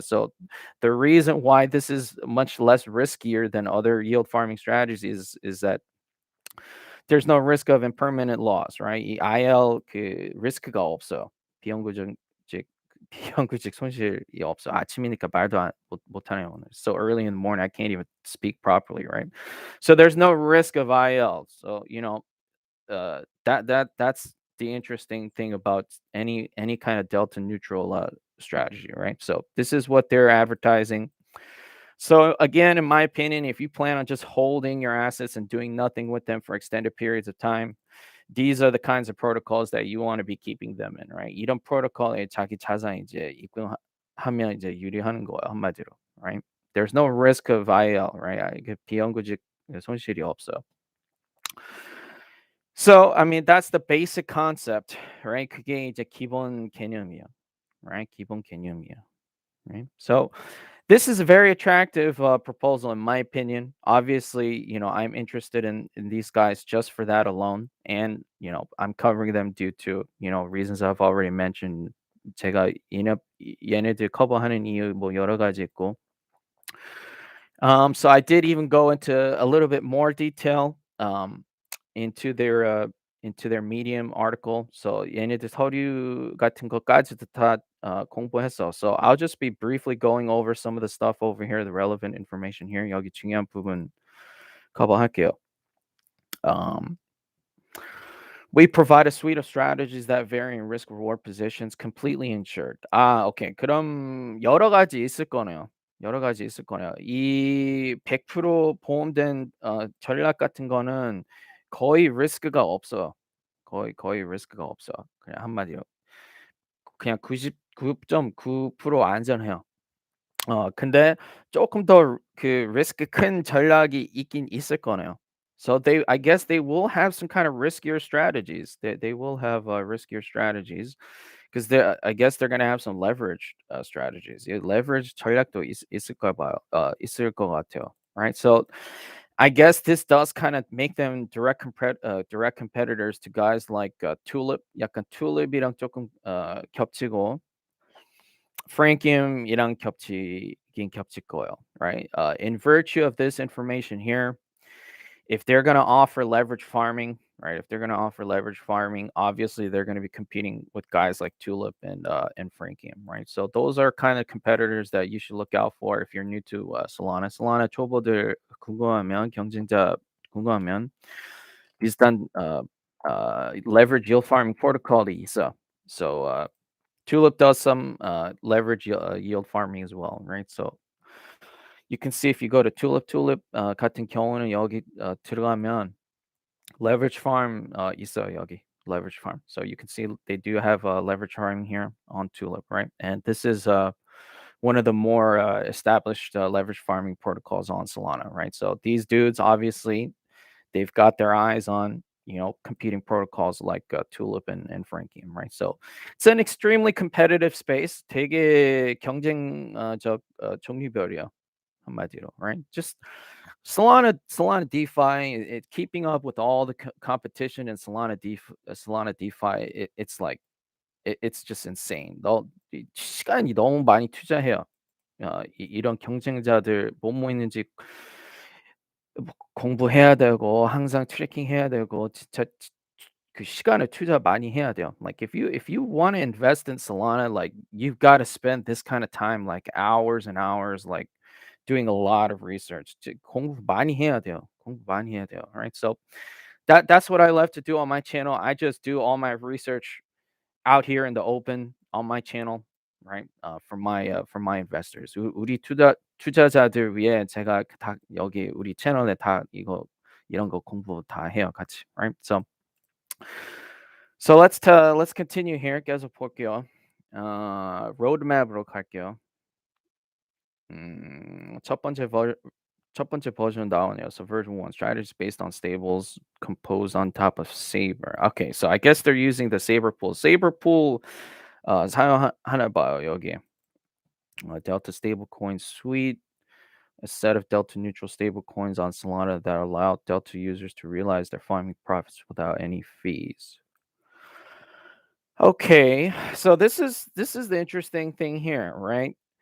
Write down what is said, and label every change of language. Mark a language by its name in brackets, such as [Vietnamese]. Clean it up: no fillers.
[English] So the reason why this is much less riskier than other yield farming strategies is that there's no risk of impermanent loss, right? [Korean] 이 IL 그 리스크가 없어요. 비영구적 비영구직 손실이 없어. 아침이니까 말도 못하네요 오늘. [English] So early in the morning, I can't even speak properly, right? So there's no risk of IL. So that's the interesting thing about any kind of delta neutral strategy, right? So this is what they're advertising. So again, in my opinion, if you plan on just holding your assets and doing nothing with them for extended periods of time, these are the kinds of protocols that you want to be keeping them in, right? [Korean] 이런 프로토콜에 자기 자산 이제 입금하면 이제 유리하는 거예요, 한마디로, right? [English] There's no risk of IL, right? [Korean] 이게 비영구직 손실이 없어. [English] So, I mean, that's the basic concept, right? [Korean] 그게 이제 기본 개념이야, right? 기본 개념이야, right? [English] So, this is a very attractive proposal, in my opinion. Obviously, I'm interested in these guys just for that alone, and I'm covering them due to reasons I've already mentioned. [Korean] 제가 얘네들 커버하는 이유 뭐 여러 가지 있고. [English] So I did even go into a little bit more detail into their Medium article. [Korean] So 얘네들 서류 같은 것까지도 다 공부했어. [English] So I'll just be briefly going over some of the stuff over here, the relevant information here. [Korean] 여기 중요한 부분 커버할게요. [English] Um, we provide a suite of strategies that vary in risk reward positions, completely insured. [Korean] 오케이. 그럼 여러 가지 있을 거네요. 여러 가지 있을 거네요. 이 100% 보험된 전략 같은 거는 거의 리스크가 없어요. 거의 리스크가 없어. 그냥 한마디로. 그냥 99.9% 안전해요. 근데 조금 더 그 리스크 큰 전략이 있긴 있을 거네요. [English] So I guess they will have some kind of riskier strategies. They will have riskier strategies because I guess they're gonna have some leverage strategies. [Korean] 이 leverage 전략도 있을까 봐요. 있을 것 같아요. Right? [English] So I guess this does kind of make them direct competitors to guys like Tulip. [Korean] 약간 Tulip이랑 조금 겹치고 Frankium 겹칠 거예요, right? [English] In virtue of this information here, if they're going to offer leverage farming, right? If they're going to offer leverage farming, obviously they're going to be competing with guys like Tulip and Frankium, right? So those are kind of competitors that you should look out for if you're new to Solana. [Korean] Solana 초보들 궁금하면 경쟁자 궁금하면 비슷한 leverage yield farming protocol이 있어. [English] So Tulip does some leverage yield farming as well, right? So you can see if you go to [Korean] Tulip 같은 경우는 여기 들어가면 leverage farm 있어요 여기 leverage farm. [English] So you can see they do have leverage farming here on Tulip, right? And this is one of the more established leverage farming protocols on Solana, right? So these dudes obviously they've got their eyes on competing protocols like Tulip and Frankium, right? So it's an extremely competitive space. [Korean] 되게 경쟁적 종류별이야 한마디로, right? [English] Just Solana DeFi, keeping up with all the competition in Solana DeFi, it's like it's just insane. [Korean] 시간이 너무 많이 투자해요. 이런 경쟁자들 뭐뭐 있는지 뭐 공부해야 되고 항상 트래킹해야 되고 진짜 그 시간을 투자 많이 해야 돼요. [English] Like if you want to invest in Solana, like you've got to spend this kind of time, like hours and hours, like doing a lot of research. [Korean] 공부 많이 해야 돼요. 공부 많이 해야 돼요. Right. [English] So that's what I love to do on my channel. I just do all my research out here in the open on my channel. right? For my investors. [Korean] 우리 투자자들 위해 제가 다 여기 우리 채널에 다 이런 거 공부 다 해요, 같이. [English] Right? So let's continue here. [Korean] 계속 볼게요. 로드맵으로 갈게요. 첫 번째 첫 번째 버전 나오네요. [English] So version 1 strategies based on stables composed on top of Saber. Okay, so I guess they're using the Saber pool. [Korean] Saber pool 사용하나 봐요, 여기. [English] Delta stablecoin suite, a set of Delta neutral stablecoins on Solana that allow Delta users to realize their farming profits without any fees. Okay, so this is the interesting thing here, right?